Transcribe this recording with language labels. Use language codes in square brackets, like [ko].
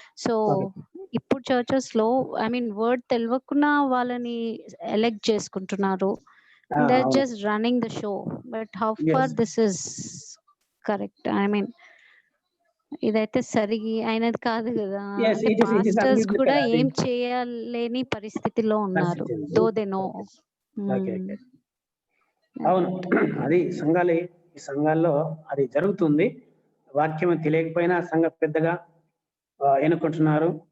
[te] So ఇప్పుడు churches లో word తెలియకుండా వాళ్ళని ఎలెక్ట్ చేసుకుంటున్నారు. [en] They're just running the show, but how far this is correct? [te] ఇదైతే సరిగి అయినది కాదు కదా. పాస్టర్స్ కూడా ఏం చేయలేని పరిస్థితిలో ఉన్నారు. [en] Though they know. [te] అవును, అది ఈ సంఘాల్లో అది జరుగుతుంది. వాక్యం తెలియకపోయినా సంఘ పెద్దగా ఎన్నుకుంటున్నారు.